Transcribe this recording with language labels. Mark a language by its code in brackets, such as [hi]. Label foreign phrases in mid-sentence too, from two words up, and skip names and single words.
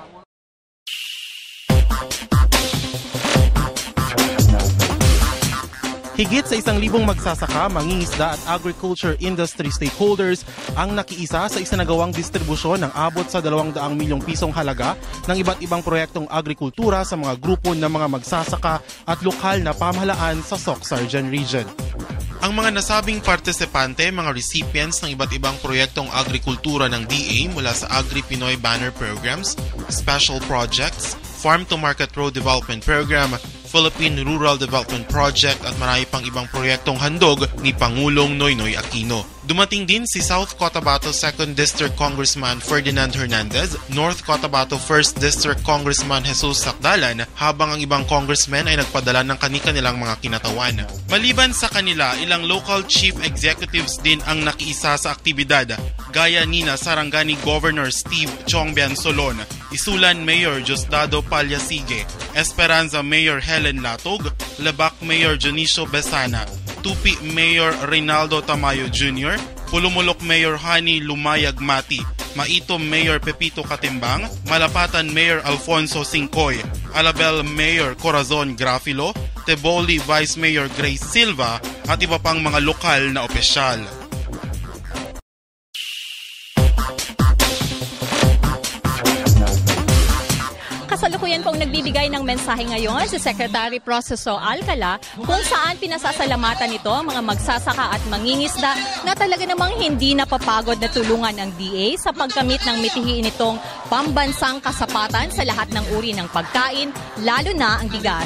[tl] Higit sa 1,000 magsasaka, mangingisda at [en] agriculture industry stakeholders [tl] ang nakiisa sa isinagawang distribusyon ng abot sa 200 milyong pisong halaga ng iba't ibang proyektong agrikultura sa mga grupo ng mga magsasaka at lokal na pamahalaan sa Soc Sargen Region. Ang mga nasabing partisipante, mga recipients ng iba't ibang proyektong agrikultura ng DA mula sa Agri-Pinoy Banner Programs, Special Projects, Farm to Market Road Development Program, Philippine Rural Development Project at marami pang ibang proyektong handog ni Pangulong Noynoy Aquino. Dumating din si South Cotabato 2nd District Congressman Ferdinand Hernandez, North Cotabato 1st District Congressman Jesus Sacdalan, habang ang ibang congressmen ay nagpadala ng kani-kanilang mga kinatawan. Maliban sa kanila, ilang [en] local chief executives [tl] din ang nakiisa sa aktibidad, gaya nina Sarangani Governor Steve Chongbian Solon, Isulan Mayor Diosdado Palyasige, Esperanza Mayor Helen Latog, Lebac Mayor Dionisio Besana, Tupi Mayor Reynaldo Tamayo Jr., Pulumulok Mayor Hani Lumayag Mati, Maitom Mayor Pepito Katimbang, Malapatan Mayor Alfonso Singcoy, Alabel Mayor Corazon Grafilo, Teboli Vice Mayor Grace Silva at iba pang mga lokal na opisyal. Kasalukuyan pong nagbibigay ng mensahe ngayon si Secretary Proceso Alcala kung saan pinasasalamatan nito ang mga magsasaka at mangingisda na talaga namang hindi napapagod na tulungan ang DA sa pagkamit ng mitihiin nitong pambansang kasapatan sa lahat ng uri ng pagkain, lalo na ang bigas.